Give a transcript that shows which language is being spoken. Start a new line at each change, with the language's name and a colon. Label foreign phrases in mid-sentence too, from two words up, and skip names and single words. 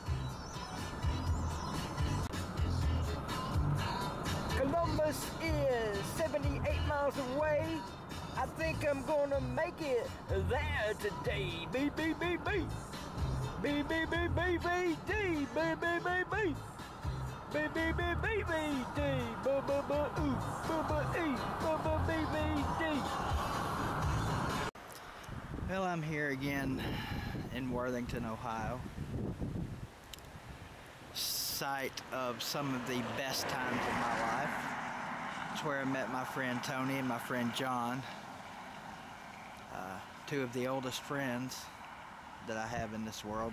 English: Columbus is 78 miles away. I think I'm gonna make it there today. Beep, beep, beep, beep. Beep, beep, beep, beep, beep, D. Beep, beep, beep, beep. Beep, beep, beep, beep, beep, D. Ba, ba, ba, ooh. Ba, ba, E. Ba, ba, beep, beep, D. Well, I'm here again in Worthington, Ohio. Site of some of the best times of my life. It's where I met my friend Tony and my friend John, two of the oldest friends that I have in this world.